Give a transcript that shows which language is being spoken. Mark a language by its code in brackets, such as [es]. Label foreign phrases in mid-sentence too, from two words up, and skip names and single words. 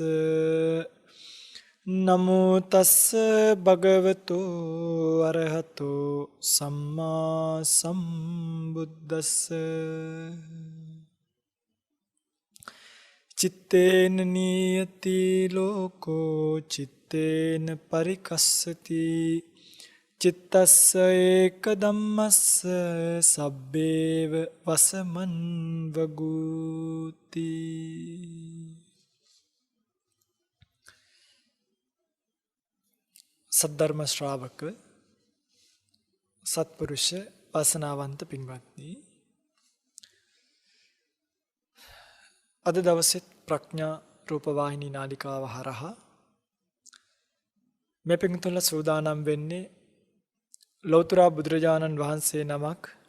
[pi] නමෝ තස්ස භගවතෝ අරහතෝ සම්මා සම්බුද්දස්ස චිත්තේන නියති ලෝකෝ චිත්තේන පරිකස්සති චිත්තස්ස ඒක ධම්මස්ස සබ්බේව වසමන් වගූති. [si] සද්ධර්ම ශ්‍රාවක සත්පුරුෂ වාසනාවන්ත පින්වත්නි, අද දවසෙත් ප්‍රඥා රූපවාහිනී නාලිකාව හරහා මේ පින්තුල සූදානම් වෙන්නේ ලෞතර බුදුරජාණන් වහන්සේ නමක්